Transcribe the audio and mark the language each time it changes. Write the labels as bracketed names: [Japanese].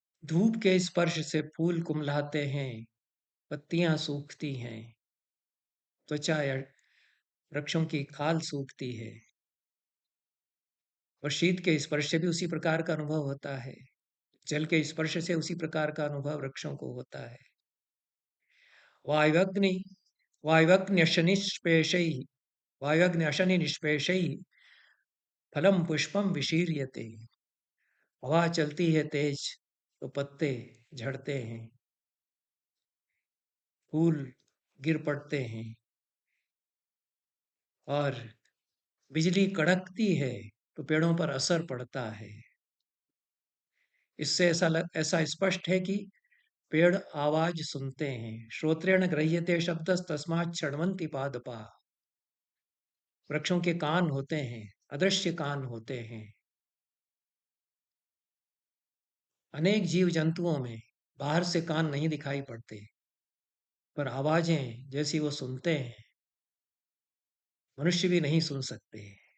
[Hindi] धूप के स्पर्श से फूल कुम्हलाते हैं, पत्तियां सूखती हैं, त्वचा या वृक्षों की खाल सूखती है। और शीत के स्पर्श से भी उसी प्रकार का अनुभव होता है। जल के स्पर्श से उसी प्रकार का अनुभव वृक्षों को होता है। [Sanskrit] वायवग्नि वायवग्न्यशनिष्पेशैः वायवग्न्यशनिनिष्पेशैः फलं पुष्पं विशीर्यते। [Hindi] हवा चलती है तेज तो पत्ते झड़ते हैं, फूल गिर पड़ते हैं, और बिजली कड़कती है तो पेड़ों पर असर पड़ता है। इससे ऐसा स्पष्ट है कि पेड़ आवाज सुनते हैं। [Sanskrit] श्रोत्रेण गृह्यते शब्दस् तस्मात् शृण्वन्ति पादपाः। [Hindi] वृक्षों के कान होते हैं, अदृश्य कान होते हैं। अनेक जीव जंतुओं में बाहर से कान नहीं दिखाई पड़ते, पर आवाजें जैसी वो सुनते हैं, मनुष्य भी नहीं सुन सकते।